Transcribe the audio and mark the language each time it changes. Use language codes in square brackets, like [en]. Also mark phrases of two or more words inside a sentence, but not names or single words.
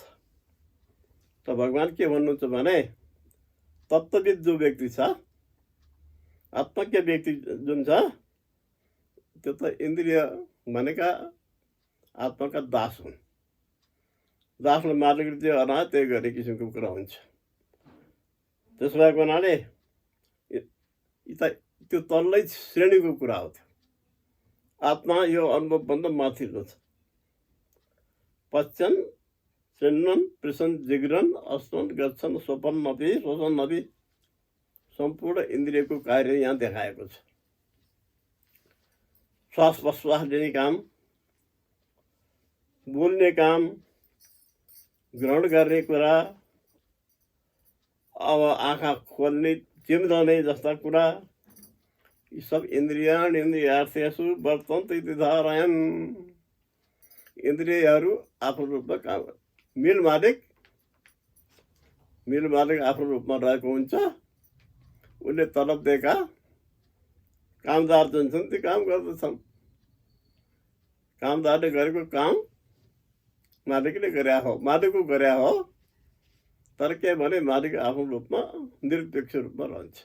[ne] त भगवान् के भन्नुहुन्छ भने तत्त्वविद जो व्यक्ति छ, आत्मज्ञ व्यक्ति जुन छ, त्यो त इन्द्रिय भनेका आत्माका दास हुन्। दासलाई मालिक जे अना त्यही गर्ने किसिमको कुरा हुन्छ। त्यसो भएको हुनाले त्यो तल्लै श्रेणीको कुरा हो। त्यो आत्मा यो अनुभवभन्दा माथिल्लो छ। [sa] पश्यन् शृण्वन् प्रशन् जिघ्रन् अस्रन् गच्छन् स्वपन् अपि शोषन् अपि [ne] सम्पूर्ण इन्द्रियको कार्य यहाँ देखाएको छ। श्वास प्रश्वास लिने काम, बोल्ने काम, ग्रहण गर्ने कुरा, अब आँखा खोल्ने चिम्दने जस्ता कुरा, यी सब [sa] इन्द्रियार्थेषु वर्तन्त इति धारयन्। [ne] इन्द्रियहरू आफ्नो रूपमा काम, मिल मालिक आफ्नो रूपमा रहेको हुन्छ। उसले तलब दिएका कामदार जुन छन् त्यो काम गर्दछन्। कामदारले गरेको काम मालिकले गरे हो, तर के भने मालिक आफ्नो रूपमा निरपेक्ष रूपमा रहन्छ।